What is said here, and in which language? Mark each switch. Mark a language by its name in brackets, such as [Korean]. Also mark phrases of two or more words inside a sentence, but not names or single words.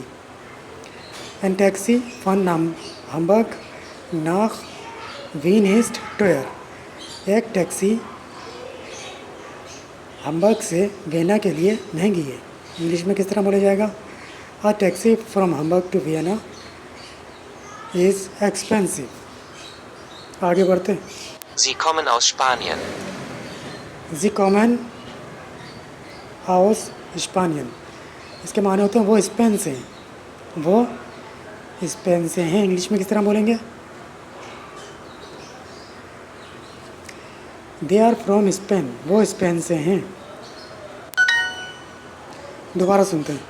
[German] Ein Taxi von Hamburg nach Wien ist teuer. [Hindi] एक टैक्सी हम्बर्ग से वियना के लिए महंगी है। इंग्लिश में किस तरह बोला जाएगा? [English] A taxi from Hamburg to Vienna is expensive. [Hindi] आगे बढ़ते हैं। [German] Sie kommen aus Spanien. Sie kommen aus Spanien। [Hindi] इसके माने होते हैं वो स्पेन से हैं। वो स्पेन से हैं। इंग्लिश में किस तरह बोलेंगे? [English] They are from Spain. [Hindi] वो स्पेन से हैं। दोबारा सुनते हैं।